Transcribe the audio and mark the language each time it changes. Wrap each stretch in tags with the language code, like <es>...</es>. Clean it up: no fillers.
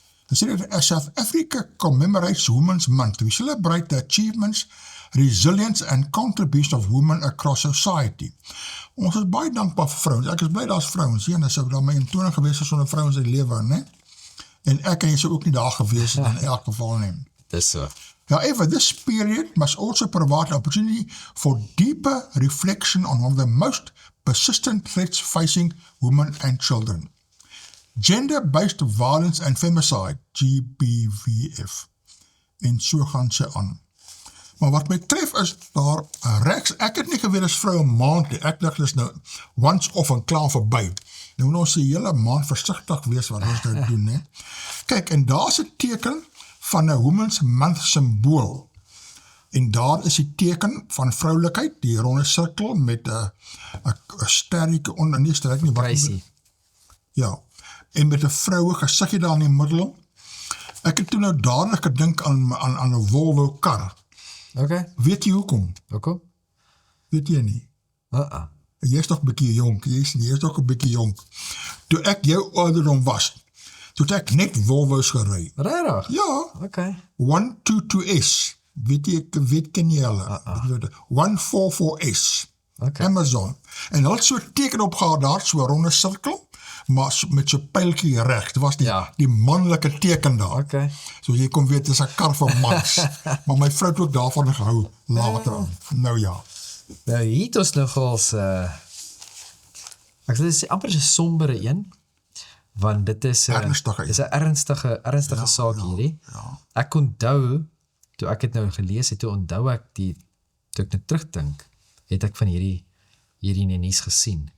<en>It said that as South Africa commemorates Women's Month, we celebrate the achievements, resilience and contribution of women across society.</en> <af>Ons is baie dankbaar vir vrouens. Ek is bly daar's vrouens hier, en as ek daar my intoning gewees is sonder vrouens in die lewe, né? En ek en jy sou ook nie daar gewees het in elk geval nie. Dis so.</af> <en>However, this period must also provide an opportunity for deeper reflection on one of the most persistent threats facing women and children. Gender-based violence and femicide, GBVF.</en> <af>En so gaan sy aan. Maar wat my tref is, daar reeks, ek het nie geweet as vroue maand nie, ek dink dis nou once off en klaar verby. Nou moet ons die hele maand versigtig wees wat ons nou doen, né? Kyk, en daar is 'n teken van 'n Women's Month symbool. En daar is die teken van vroulikheid, die ronde sirkel met 'n sterretjie onder, nie sterk nie, wat ja. En met 'n vroue gesiggie daar in die middel. Ek het toe nou dadelik gedink aan 'n Volvo kar. Okay. Weet jy hoekom? Hoekom? Weet jy nie? Jy is toch 'n bietjie jonk, jy is toch 'n bietjie jonk. Toe ek jou ouderdom was, toe het ek net Volvo's gery. Regtig? Ja. Okay. 122S. Weet ken jy hulle? 144S. Okay. Amazon. En hulle het so 'n teken opgehaal daar, so 'n ronde sirkel, maar met so pyltjie reg. Dit was Ja. die manlike teken daar. Okay. So jy kon weet, dit is 'n kar van mans. Maar my vrou het ook daarvan gehou later aan. Nou ja. Nou, hier het ons nogals, ek sal sê amper 'n sombere een, want dit is 'n Ernstige dis 'n ernstige saak hierdie. Ja. Ek onthou, toe ek het nou gelees het, toe onthou ek toe ek nou terugdink, het ek van hierdie in die nuus gesien.</af>